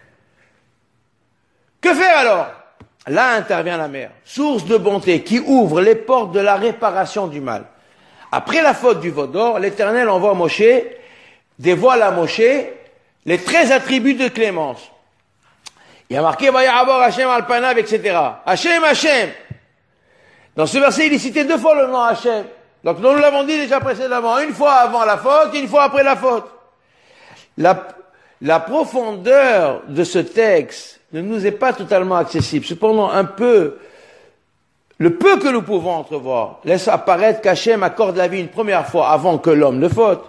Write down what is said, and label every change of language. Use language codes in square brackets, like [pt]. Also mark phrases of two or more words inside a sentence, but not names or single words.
[fr] Que faire alors? Là intervient la mère, source de bonté qui ouvre les portes de la réparation du mal. Après la faute du veau d'or, l'Éternel envoie Moshe, dévoile à Moshe les 13 attributs de clémence. Il y a marqué [he] ויעבור ה' על פניו, [fr] etc. [he] ה' ה. [fr] Dans ce verset, il est cité 2 fois le nom Hashem. Donc nous l'avons dit déjà précédemment, une fois avant la faute, une fois après la faute. La profondeur de ce texte ne nous est pas totalement accessible. Cependant, le peu que nous pouvons entrevoir, laisse apparaître qu'Hachem accorde la vie une première fois avant que l'homme ne faute.